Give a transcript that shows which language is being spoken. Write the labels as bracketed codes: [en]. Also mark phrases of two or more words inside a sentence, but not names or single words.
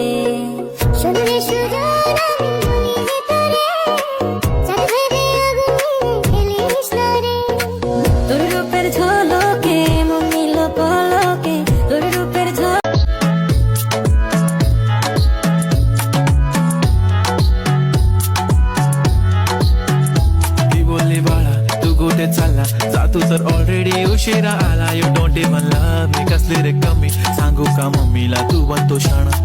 [bn] শুনলে সুজন আমি বলি যে তোরে, চাঁদ ভেবে আগুনে ফেলিস না রে। তোর রূপের ঝলকে মন নিল পলকে, তোর রূপের [mr] मी बोलली बाळा तू कुठे चालला, जा तू तर ऑलरेडी उशिरा आला. [en] You don't even love me, [mr] कसली रे कमी सांगू का मम्मीला तू बनतो शाणा.